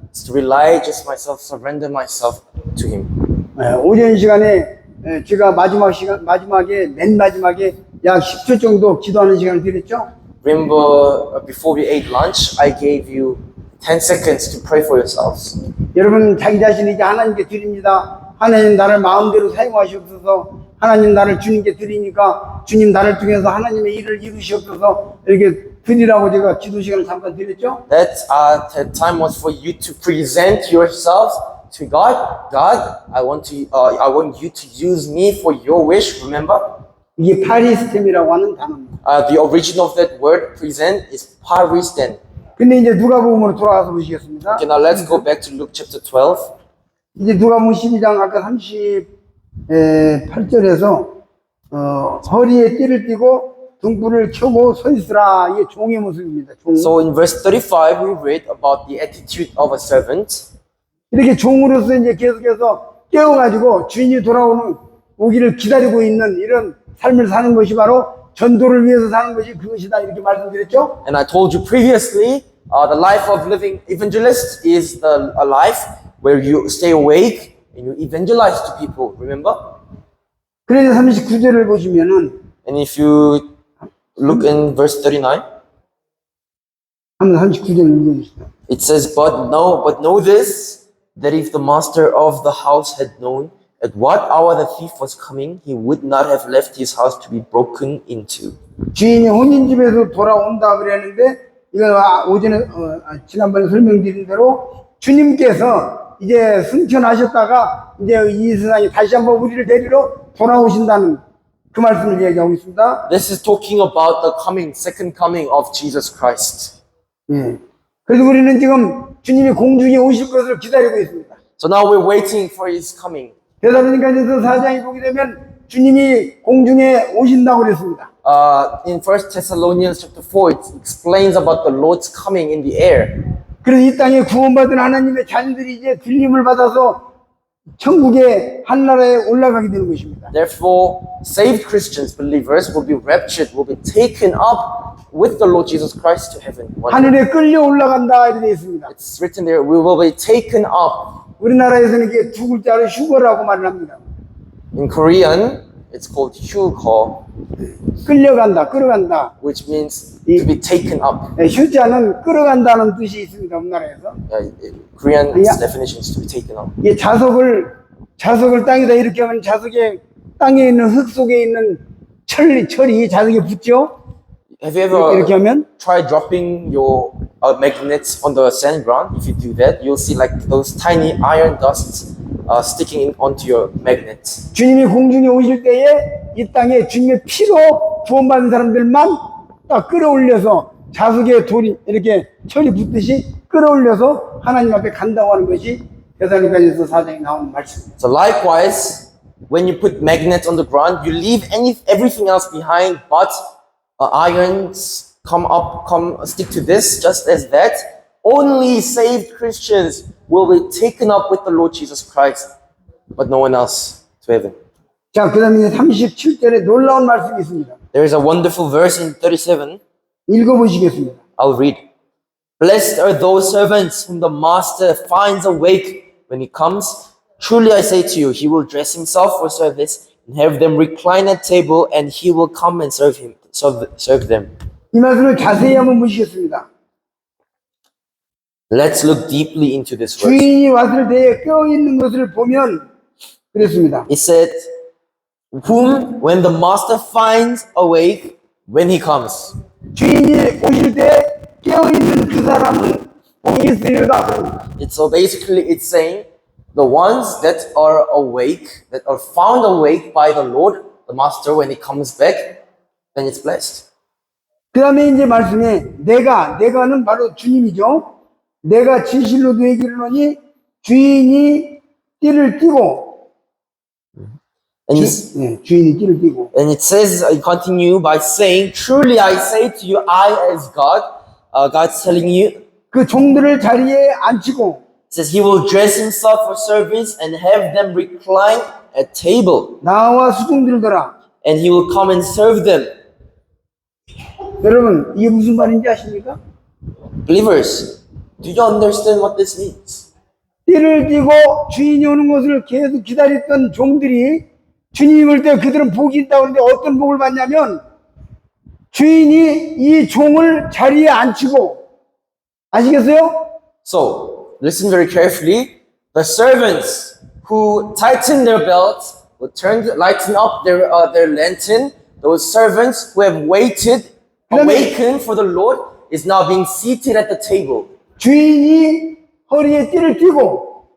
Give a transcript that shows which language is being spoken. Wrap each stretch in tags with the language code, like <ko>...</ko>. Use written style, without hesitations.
<en>It's to rely just myself, surrender myself to Him.</en> <ko>오전 시간에 제가 마지막에 맨 마지막에 약 10초 정도 기도하는 시간을 드렸죠.</ko> <en>Remember, before we ate lunch, I gave you 10 seconds to pray for yourselves.</en> <ko>여러분 자기 자신을 이제 하나님께 드립니다. 하나님 나를 마음대로 사용하시옵소서. 하나님 나를 주님께 드리니까 주님 나를 통해서 하나님의 일을 이루시옵소서. 이렇게 드리라고 제가 기도 시간을 잠깐 드렸죠.</ko> <en>That time was for you to present yourselves to God. God, I want you to use me for your wish. Remember?</en> <ko>이게 파리스템이라고 하는 단어입니다.</ko> <en>The origin of that word present is paristen.</en> <ko>근데 이제 누가복음으로 돌아가서 보시겠습니다.</ko> <en>Okay, now let's go back to Luke chapter 12.</en> <ko>이제 누가복음 12장 아까 38절에서 허리에 띠를 띠고 등불을 켜고 서 있으라. 이게 종의 모습입니다. 종.</ko> <en>So in verse 35, we read about the attitude of a servant.</en> <ko>이렇게 종으로서 이제 계속해서 깨워가지고 주인이 오기를 기다리고 있는 이런 삶을 사는 것이 바로 전도를 위해서 사는 것이 그것이다. 이렇게 말씀드렸죠.</ko> <en>And I told you previously, the life of living evangelist is a life where you stay awake and you evangelize to people. Remember?</en> <ko>그래서 39절을 보시면은</ko> <en>And if you look in verse 39,</en> <ko>한번 39절 읽어주시다.</ko> <en>it says, but know this, that if the master of the house had known at what hour the thief was coming, he would not have left his house to be broken into.</en> <ko>주인이 혼인집에서 돌아온다 그랬는데 이건 오전에 지난번에 설명드린 대로 주님께서 이제 승천하셨다가 이제 이 세상에 다시 한번 우리를 데리러 돌아오신다는 그 말씀을 얘기하고 있습니다.</ko> <en>This is talking about the second coming of Jesus Christ.</en> <ko>예. 그래서 우리는 지금 주님이 공중에 오실 것을 기다리고 있습니다.</ko> <en>So now we're waiting for his coming.</en> <ko>데살로니가전서 4장에 보게 되면 주님이 공중에 오신다고 그랬습니다.</ko> <en>In 1 Thessalonians chapter 4, it explains about the Lord's coming in the air.</en> <ko>그래서 이 땅에 구원받은 하나님의 자녀들이 이제 들림을 받아서 천국의 한나라에 올라가게 되는 것입니다.</ko> <en>Therefore, saved Christians, believers, will be raptured, will be taken up with the Lord Jesus Christ to heaven.</en> <ko>하늘에 끌려 올라간다 이렇게 되어 있습니다.</ko> <en>It's written there, we will be taken up.</en> <ko>우리나라에서는 이게 두 글자로 휴거라고 말을 합니다.</ko> <en>In Korean, it's called 휴거,</en> <ko>끌려간다, 끌어간다.</ko> <en>which means to be taken up.</en> <ko>휴자는 끌어간다는 뜻이 있습니다. 우리나라에서.</ko> <en>Korean Yeah. definition is to be taken up.</en> <ko>이 자석을 땅에다 이렇게 하면 자석에 땅에 있는 흙 속에 있는 철이 자석에 붙죠.</ko> <en>Have you ever</en> <ko>이렇게 하면</ko> <en>tried dropping your magnets on the sand ground? If you do that, you'll see like those tiny iron dusts sticking onto your magnets.</en> <ko>주님이 공중에 오실 때에 이 땅에 주님의 피로 구원받은 사람들만 딱 끌어올려서 자석에 돌이 이렇게 철이 붙듯이 끌어올려서 하나님 앞에 간다고 하는 것이 데살로니가전서 4장에 나오는 말씀입니다.</ko> <en>So likewise, when you put magnets on the ground, you leave everything else behind, but irons stick to this, just as that. Only saved Christians will be taken up with the Lord Jesus Christ, but no one else to heaven.</en> <ko>자, 그 다음에 37절에 놀라운 말씀이 있습니다.</ko> <en>There is a wonderful verse in 37.</en> <ko>읽어보시겠습니다.</ko> <en>I'll read. Blessed are those servants whom the master finds awake when he comes. Truly I say to you, he will dress himself for service and have them recline at table, and he will come and serve them.</en> <ko>이 말씀을 자세히 한번 보시겠습니다.</ko> <en>Let's look deeply into this verse.</en> <ko>주인이 왔을 때에 깨어있는 것을 보면 그랬습니다.</ko> <en>It said, whom when the master finds awake when he comes.</en> <ko>주인이 오실 때 깨어있는 그 사람은 복이 있으리라.</ko> <en>So basically it's saying the ones that are awake, that are found awake by the Lord, the master, when he comes back, then it's blessed.</en> <ko>그 다음에 이제 말씀에 내가는 바로 주님이죠. 내가 진실로 너에게 이르노니 주인이 띠를 띠고</ko> <en>And, he,</en> <ko>주인이 띠를 띠고.</ko> <en>and it says, continue by saying, truly I say to you, I as God, God's telling you,</en> <ko>그 종들을 자리에 앉히고</ko> <en>it says he will dress himself for service and have them recline at table.</en> <ko>나와 수종들더라.</ko> <en>And he will come and serve them.</en> <ko>여러분, 이게 무슨 말인지 아십니까?</ko> <en>Believers, do you understand what this means?</en> <ko>띠를 띠고 주인이 오는 것을 계속 기다렸던 종들이 주님이 올 때 그들은 복이 있다고 하는데 어떤 복을 받냐면 주인이 이 종을 자리에 앉히고 아시겠어요?</ko> <en>So, listen very carefully. The servants who tighten their belts, who lighten up their lantern, those servants who have awakened for the Lord, is now being seated at the table.</en> <ko>주인이 허리에 띠를 띠고</ko>